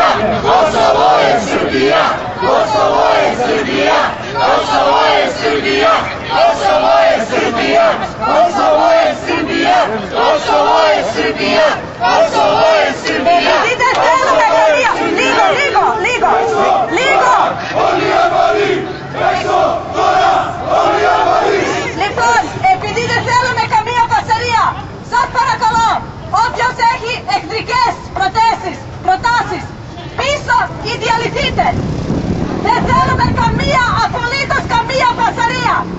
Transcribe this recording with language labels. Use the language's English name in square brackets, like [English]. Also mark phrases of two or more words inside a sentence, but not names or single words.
[Serbian] Kosovo je Srbija! Kosovo je Srbija! Kosovo je Srbija! Kosovo je Srbija! Kosovo je Srbija! Kosovo je Srbija! Kosovo je Srbija! Idite selo Makedonija! [Greek] Λίγο, λίγο, λίγο! Λίγο! Όλοι οι Αλβανοί! Έξω τώρα όλοι οι Αλβανοί! Λοιπόν, επειδή δεν θέλουμε καμία φασαρία, σας παρακαλώ, όποιος έχει εχθρικές προτάσεις, πίσω ή διαλυθείτε. Δεν θέλουμε απολύτως καμία φασαρία.